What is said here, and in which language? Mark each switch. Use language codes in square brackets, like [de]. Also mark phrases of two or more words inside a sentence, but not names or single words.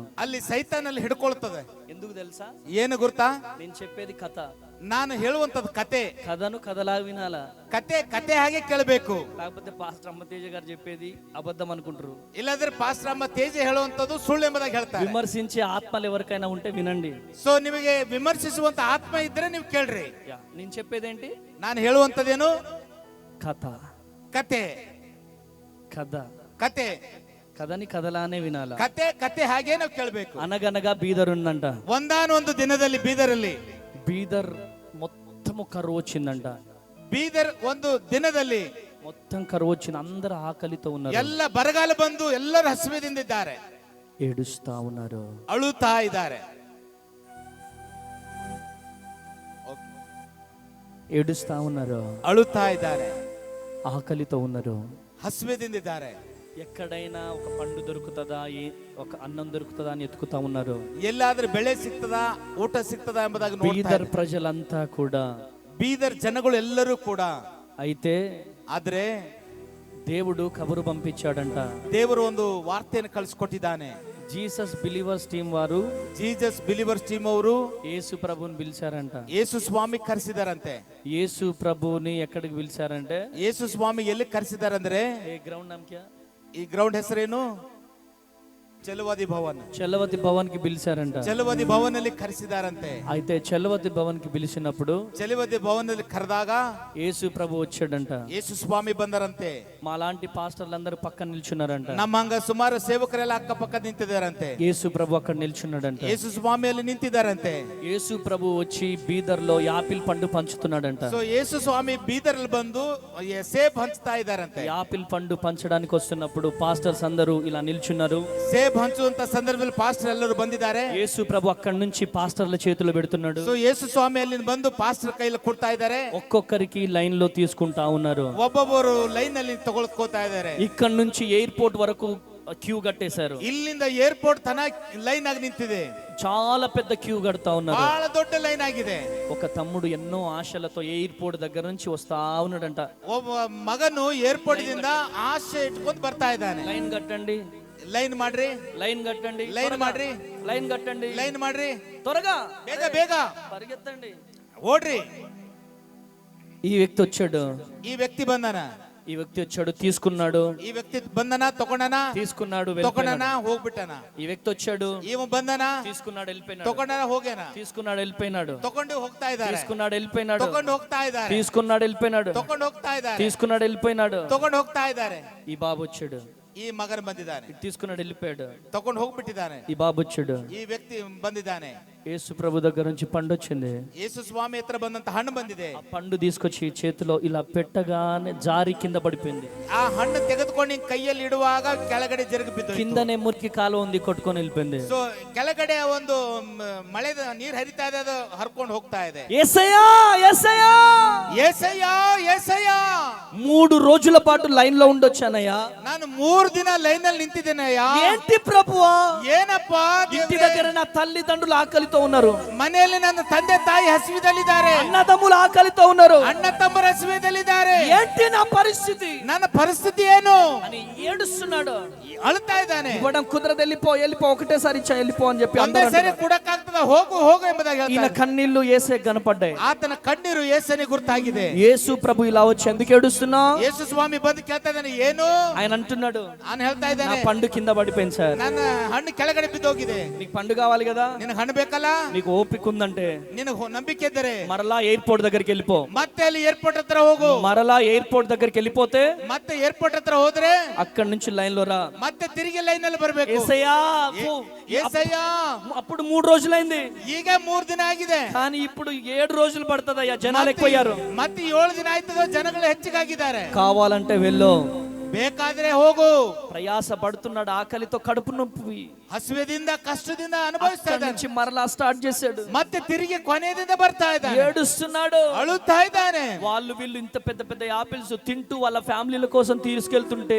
[kn] ಅಲ್ಲಿ ಸೈತಾನಲ್ಲಿ ಹಿಡ್ಕೊಳ್ತದೆ. [te] ఎందుకు తెలుసా? [kn] ಏನು ಗೊತ್ತಾ? [te] నేను చెప్పేది కథ. [kn] ನಾನು ಹೇಳುವಂತದ್ದು ಕತೆ. [te] కథను కథలాగా వినాలా, [kn] ಕತೆ ಹಾಗೆ ಕೇಳಬೇಕು. [te] లేకపోతే పాస్టర్ అమ్మతేజ గారు చెప్పేది అబద్ధం అనుకుంటారు. [kn] ಇಲ್ಲಾಂದ್ರೆ ಪಾಸ್ಟರ್ ಅಮ್ಮ ತೇಜ ಹೇಳುವಂತದ್ದು ಸುಳ್ಳು ಎಂಬುದಾಗಿ ಹೇಳ್ತಾರೆ. [te] విమర్శించే ఆత్మలు ఎవరికైనా ఉంటే వినండి. [kn] ಸೊ ನಿಮಗೆ ವಿಮರ್ಶಿಸುವಂತ ಆತ್ಮ ಇದ್ರೆ ನೀವು ಕೇಳ್ರಿ. [te] నేను చెప్పేదేంటి? [kn] ನಾನು ಹೇಳುವಂತದ್ದೇನು? [te] కథ. [kn] ಕತೆ [te] కథ. [kn] ಕತೆ [te] కథని కథలానే వినాలా. [kn] ಕತೆ ಹಾಗೆ ನಾವು ಕೇಳಬೇಕು. [te] అనగనగా బీదర్ ఉందంట. [kn] ಒಂದಾನೊಂದು ದಿನದಲ್ಲಿ ಬೀದರಲ್ಲಿ [te] బీదర్ మొత్తము కరువు వచ్చిందంట. [kn] ಬೀದರ್ ಒಂದು ದಿನದಲ್ಲಿ [te] మొత్తం కరువు వచ్చింది. అందరు ఆకలితో ఉన్నారు. [kn] ಎಲ್ಲ ಬರಗಾಲ ಬಂದು ಎಲ್ಲರೂ ಹಸಿವೆದಿಂದ ಇದ್ದಾರೆ, [te] ఏడుస్తా ఉన్నారు, [kn] ಅಳುತ್ತಾ ಇದ್ದಾರೆ. [te] ఏడుస్తా ఉన్నారు, [kn] ಅಳುತ್ತಾ ಇದ್ದಾರೆ, [te] ఆకలితో ఉన్నారు, [kn] ಹಸಿವೆದಿಂದ ಇದ್ದಾರೆ. [te] ఎక్కడైనా ఒక పండు దొరుకుతుందా, ఒక అన్నం దొరుకుతుందా అని ఎత్తుకుతా ఉన్నారు. [kn] ಎಲ್ಲಾದ್ರೂ ಬೆಳೆ ಸಿಗ್ತದಾ, ಊಟ ಸಿಗ್ತದಾ ಎಂಬುದಾಗಿ ನೋಡ್ತಾ [te] బీదర్ [kn] ಇದ್ದಾರೆ. [te] ప్రజలంతా కూడా. [kn] ಬೀದರ್ ಜನಗಳು ಎಲ್ಲರೂ ಕೂಡ. [te] అయితే [kn] ಆದ್ರೆ [te] దేవుడు కబురు పంపించాడంట. [kn] ದೇವರು ಒಂದು ವಾರ್ತೆಯನ್ನು ಕಳಿಸ್ಕೊಟ್ಟಿದ್ದಾನೆ. [te] జీసస్ బిలీవర్స్ టీం వారు [kn] ಜೀಸಸ್ ಬಿಲಿವರ್ಸ್ ಟೀಮ್ ಅವರು [te] యేసు ప్రభుని పిలిచారంట. [kn] ಯೇಸು ಸ್ವಾಮಿ ಕರೆಸಿದಾರಂತೆ. [te] యేసు ప్రభుని ఎక్కడికి పిలిచారంటే, [kn] ಯೇಸು ಸ್ವಾಮಿ ಎಲ್ಲಿ ಕರೆಸಿದಾರಂದ್ರೆ, [hi] ये ग्राउंड नाम क्या, [kn] ಈ ಗ್ರೌಂಡ್ ಹೆಸರೇನು? ಚಲವಾದಿ ಭವನ್. [te] చలవతి భవన్ కి పిలిచారంట. [kn] ಚಲವಾದಿ ಭವನ್ ಅಲ್ಲಿ ಕರೆಸಿದಾರಂತೆ. [te] అయితే చలవతి భవన్ కి పిలిచినప్పుడు [kn] ಚಲವಾದಿ ಭವನ್ ಅಲ್ಲಿ ಕರೆದಾಗ [te] యేసు ప్రభు వచ్చాడంట. [kn] ಯೇಸು ಸ್ವಾಮಿ ಬಂದರಂತೆ. [te] మా లాంటి పాస్టర్లందరూ పక్కన నిల్చున్నారంట. [kn] ನಮ್ಮ ಹಂಗ ಸುಮಾರು ಸೇವಕರೆಲ್ಲ ಅಕ್ಕಪಕ್ಕ ನಿಂತಿದ್ದಾರಂತೆ. [te] యేసు ప్రభు అక్కడ నిల్చున్నాడంట. [kn] ಯೇಸು ಸ್ವಾಮಿ ಅಲ್ಲಿ ನಿಂತಿದ್ದಾರಂತೆ. [te] యేసు ప్రభు వచ్చి బీదర్ లో యాపిల్ పండు పంచుతున్నాడంట. [kn] ಸೊ ಯೇಸು ಸ್ವಾಮಿ ಬೀದರ್ ಅಲ್ಲಿ ಬಂದು ಸೇಬ್ ಹಂಚ್ತಾ ಇದ್ದಾರಂತೆ. [te] యాపిల్ పండు పంచడానికి వస్తున్నప్పుడు పాస్టర్స్ అందరూ ఇలా నిల్చున్నారు. [kn] ಸೇಬ್ ಹಂಚುವಂತ ಸಂದರ್ಭದಲ್ಲಿ ಪಾಸ್ಟರ್ ಎಲ್ಲರೂ ಬಂದಿದ್ದಾರೆ. [te] యేసు ప్రభు అక్కడి నుంచి పాస్టర్ల చేతిలో పెడుతున్నాడు. [kn] ಸೊ ಯೇಸು ಸ್ವಾಮಿ ಅಲ್ಲಿ ಬಂದು ಪಾಸ್ಟರ್ ಕೈಯಲ್ಲಿ ಕೊಡ್ತಾ ಇದ್ದಾರೆ. [te] ఒక్కొక్కరికి లైన్ లో తీసుకుంటా ఉన్నారు. [kn] ಒಬ್ಬೊಬ್ಬರು ಲೈನ್ ಅಲ್ಲಿ ತಗೊಳ್ಕೋತಾ ಇದ್ದಾರೆ. [te] ఇక్కడ నుంచి ఎయిర్పోర్ట్ వరకు క్యూ కట్టేశారు. [kn] ಇಲ್ಲಿಂದ ಏರ್ಪೋರ್ಟ್ ತನ ಲೈನ್ ಆಗಿ ನಿಂತಿದೆ. [te] చాలా పెద్ద క్యూ కడతా ఉన్నారు. [kn] ಬಹಳ ದೊಡ್ಡ ಲೈನ್ ಆಗಿದೆ. [te] ఒక తమ్ముడు ఎన్నో ఆశలతో ఎయిర్పోర్ట్ దగ్గర నుంచి వస్తా ఉన్నాడంట. [kn] ಒಬ್ಬ ಮಗನು ಏರ್ಪೋರ್ಟ್ ದಿಂದ ಆಸೆ ಇಟ್ಕೊಂಡು ಬರ್ತಾ ಇದ್ದಾನೆ. [te] లైన్ కట్టండి, [kn] ಲೈನ್ ಮಾಡ್ರಿ, [te] లైన్ కట్టండి, [kn] ಲೈನ್ ಮಾಡ್ರಿ, [te] లైన్ కట్టండి, [kn] ಲೈನ್ ಮಾಡ್ರಿ, [te] త్వరగా [kn] ಬೇಗ ಬೇಗ [te] పరిగెత్తండి, [kn] ಓಡ್ರಿ. [te] ఈ వ్యక్తి వచ్చాడు. [kn] ಈ ವ್ಯಕ್ತಿ ಬಂದನ, [te] ఈ వ్యక్తి వచ్చాడు, తీసుకున్నాడు. [kn] ಈ ವ್ಯಕ್ತಿ ಬಂದನ, ತಗೊಂಡನ, [te] తీసుకున్నాడు, [kn] ತಗೊಂಡನ, ಹೋಗ್ಬಿಟ್ಟನ. [te] ఈ వ్యక్తి వచ్చాడు, [kn] ಇವ ಬಂದನ, [te] తీసుకున్నాడు, వెళ్ళిపోయినాడు. [kn] ತಗೊಂಡನ, ಹೋಗ್ಯಾನ. [te] తీసుకున్నాడు, వెళ్ళిపోయినాడు. [kn] ತಗೊಂಡು ಹೋಗ್ತಾ ಇದ್ದಾರೆ. [te] తీసుకున్నాడు, వెళ్ళిపోయినాడు. [kn] ತಗೊಂಡು ಹೋಗ್ತಾ ಇದ್ದಾರೆ. [te] తీసుకున్నాడు, వెళ్ళిపోయినాడు. [kn] ತಗೊಂಡು ಹೋಗ್ತಾ ಇದ್ದಾರೆ. [te] తీసుకున్నాడు, వెళ్ళిపోయినాడు. [kn] ತಗೊಂಡು ಹೋಗ್ತಾ ಇದ್ದಾರೆ. [te] ఈ బాబు వచ్చాడు, [kn] ಈ ಮಗನ ಬಂದಿದ್ದಾನೆ. [te] తీసుకున్నాడు, వెళ్ళిపోయాడు. [kn] ತಗೊಂಡು ಹೋಗ್ಬಿಟ್ಟಿದ್ದಾನೆ. [te] ఈ బాబు వచ్చాడు. [kn] ಈ ವ್ಯಕ್ತಿ ಬಂದಿದ್ದಾನೆ. [te] యేసు ప్రభు దగ్గర నుంచి పండు వచ్చింది. [kn] ಯೇಸು ಸ್ವಾಮಿ ಹತ್ರ ಬಂದಂತ ಹಣ್ಣು ಬಂದಿದೆ. [te] ఆ పండు తీసుకొచ్చి చేతిలో ఇలా పెట్టగానే జారి కింద పడిపోయింది. [kn] ಆ ಹಣ್ಣು ತೆಗೆದುಕೊಂಡು ಕೈಯಲ್ಲಿ ಇಡುವಾಗ ಕೆಳಗಡೆ ಜರುಗಿ ಬಿದ್ದು [te] కిందనే మురికి కాలువ ఉంది, కొట్టుకొని వెళ్ళిపోయింది. [kn] ಸೊ ಕೆಳಗಡೆ ಒಂದು ಮಳೆ ನೀರು ಹರಿತಾ ಇದೆ, ಅದು ಹರ್ಕೊಂಡು ಹೋಗ್ತಾ ಇದೆ. [te] యేసయ్యా, యేసయ్యా, [kn] ಏಸಯ್ಯ, ಏಸಯ್ಯ, [te] 3 రోజుల పాటు లైన్ లో ఉండొచ్చానయ్యా. [kn] ನಾನು 3 ದಿನ ಲೈನ್ ಅಲ್ಲಿ ನಿಂತಿದ್ದೇನಯ್ಯ. [te] ఏంటి ప్రభువా? [kn] ಏನಪ್ಪಾ [te] ఇంటి [kn] ದೇವ್ರೇ? [te] దగ్గర నా తల్లిదండ్రులు ఆకలితో ఉన్నారు, [kn] ಮನೆಯಲ್ಲಿ ನನ್ನ ತಂದೆ ತಾಯಿ ಹಸಿವಿದಲ್ಲಿದ್ದಾರೆ, [te] అన్నదమ్ములు ఆకలితో ఉన్నారు. [kn] ಅಣ್ಣ ತಮ್ಮರ ಹಸಿವಿದಲ್ಲಿದ್ದಾರೆ. [te] ఏంటి నా పరిస్థితి [kn] ನನ್ನ ಪರಿಸ್ಥಿತಿ ಏನು [te] అని ఏడుస్తున్నాడు. [kn] ಅಳ್ತಾ ಇದ್ದಾನೆ. [te] ఇవ్వడం కుదరదు, వెళ్ళిపో, వెళ్ళిపో, ఒకటేసారి ఇచ్చా, వెళ్ళిపో అని చెప్పి [kn] ಒಂದೇ [te] అందరూ [kn] ಸರಿ [te] అంటున్నారు. [kn] ಕೊಡಕ್ಕಾಗ್ತದ, ಹೋಗು ಹೋಗು ಎಂಬುದಾಗಿ [te] ఈయన [kn] ಹೇಳ್ತಾರೆ. [te] కన్నీళ్లు యేసే కనపడ్డాయి. [kn] ಆತನ ಕಣ್ಣೀರು ಯೇಸನಿಗೆ ಗುರ್ತಾಗಿ ಆಗಿದೆ. [te] యేసు ప్రభు ఇలా వచ్చి ఎందుకు ఏడుస్తున్నావు? [kn] ಯೇಸು ಸ್ವಾಮಿ ಬಂದು ಕೇಳ್ತಾ ಇದ್ದಾನೆ, ಏನು? [te] ఆయన అంటున్నాడు, [kn] ನಾನು ಹೇಳ್ತಾ [te] నా [kn] ಇದ್ದಾನೆ, [te] పండు కింద పడిపోయింది సార్. [kn] ನನ್ನ ಹಣ್ಣು ಕೆಳಗಡೆ ಬಿದ್ದೋಗಿದೆ. [te] నీకు పండు కావాలి కదా, [kn] ನಿನಗೆ ಹಣ್ಣು ಬೇಕಲ್ಲ, [te] నీకు ఓపిక ఉందంటే [kn] ನಿನಗೆ ನಂಬಿಕೆ ಇದ್ದರೆ [te] మరలా ఎయిర్పోర్ట్ దగ్గరికి వెళ్ళిపో. [kn] ಮತ್ತೆ ಅಲ್ಲಿ ಏರ್ಪೋರ್ಟ್ ಹತ್ರ ಹೋಗು. [te] మరలా ఎయిర్పోర్ట్ దగ్గరికి వెళ్ళిపోతే [kn] ಮತ್ತೆ ಏರ್ಪೋರ್ಟ್ ಹತ್ರ ಹೋದ್ರೆ [te] అక్కడి నుంచి లైన్ లో రా. [kn] ಮತ್ತೆ ತಿರುಗಿ ಲೈನ್ ಅಲ್ಲಿ ಬರ್ಬೇಕು. [te] యేసయ్యా, యేసయ్య, అప్పుడు 3 రోజులైంది, [kn] ಈಗ 3 ದಿನ ಆಗಿದೆ. [te] కానీ ఇప్పుడు 7 రోజులు పడుతుందయ్యా, జనాలు ఎక్కువయ్యారు. [kn] ಮತ್ತೆ 7 ದಿನ ಆಯ್ತದ, ಜನಗಳು ಹೆಚ್ಚಿಗಾಗಿದ್ದಾರೆ. [te] కావాలంటే వెళ్ళు, [kn] ಬೇಕಾದ್ರೆ ಹೋಗು. [te] ప్రయాస పడుతున్నాడు, ఆకలితో కడుపు నొప్పి, [kn] ಹಸುವೆದಿಂದ ಕಷ್ಟದಿಂದ ಅನುಭವಿಸ್ತಾ [te] అక్కడి [kn] ಇದ್ದಾನೆ. [te] నుంచి మరలా స్టార్ట్ చేశాడు, [kn] ಮತ್ತೆ ತಿರುಗಿ ಕೊನೆಯಿಂದ ಬರ್ತಾ ಇದ್ದಾನೆ, [te] ఏడుస్తున్నాడు. [kn] ಅಳುತ್ತಾ ಇದ್ದಾನೆ. [te] వాళ్ళు వీళ్ళు ఇంత పెద్ద పెద్ద యాపిల్స్ తింటూ వాళ్ళ ఫ్యామిలీల కోసం తీసుకెళ్తుంటే